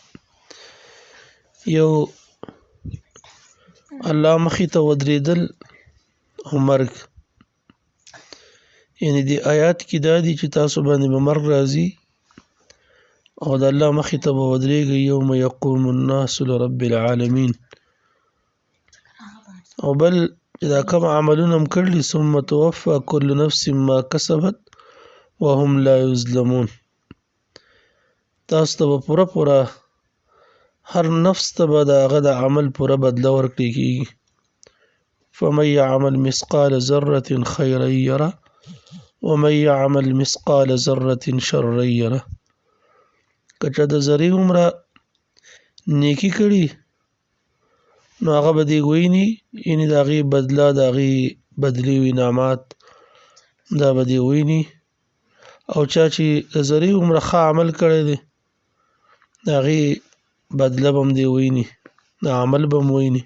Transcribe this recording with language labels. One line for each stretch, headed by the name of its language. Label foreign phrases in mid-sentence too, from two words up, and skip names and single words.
Pashto: یو الله مخې ته ودرېدل او مرګ، یعنی د آیات کې دا دي چې تاسو باندې به مرګ راځي او د الله مخې ته به ودرېږئ
Arabic: یوم یقوم الناس لرب العالمین.
Pashto: او بل دا کوم عملونه هم کړلي
Arabic: ثم توفى كل نفس ما كسبت وهم لا یظلمون.
Pashto: تاسو ته به پوره هر نفس ته به د هغه د عمل پوره بدله ورکړي کېږي.
Arabic: فمن يعمل مثقال ذرة خيرا يره ومن يعمل مثقال ذرة شرا يره.
Pashto: که چا د ذرې عمره نیکي کړي نو هغه به دې ویني، یعنې د هغې بدله د هغې بدلې و انعامات دا به دې ویني. او چا چې د ذرې عمره ښه عمل کړی دی د هغې بدله به هم دې ویني، د عمل به هم ویني.